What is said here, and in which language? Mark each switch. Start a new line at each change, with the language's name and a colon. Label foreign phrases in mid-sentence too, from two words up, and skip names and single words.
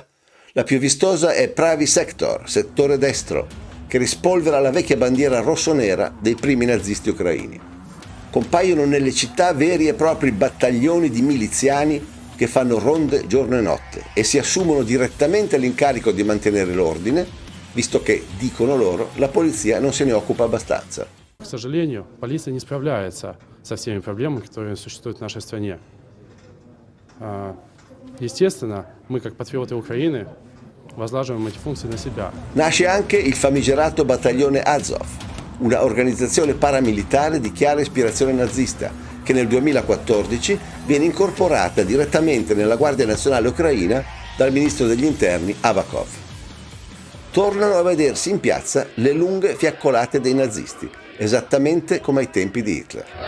Italian: La più vistosa è Pravy Sektor, settore destro, che rispolvera la vecchia bandiera rosso-nera dei primi nazisti ucraini. Compaiono nelle città veri e propri battaglioni di miliziani che fanno ronde giorno e notte e si assumono direttamente l'incarico di mantenere l'ordine, visto che, dicono loro, la polizia non se ne occupa abbastanza.
Russian: К сожалению, полиция не справляется со всеми проблемами, которые существуют в нашей стране. Естественно, мы, как патриоты Украины, возлагаем эти функции на себя.
Italian: Nasce anche il famigerato battaglione Azov, una organizzazione paramilitare di chiara ispirazione nazista, che nel 2014 viene incorporata direttamente nella Guardia Nazionale Ucraina dal ministro degli Interni Avakov. Tornano a vedersi in piazza le lunghe fiaccolate dei nazisti, esattamente come ai tempi di Hitler.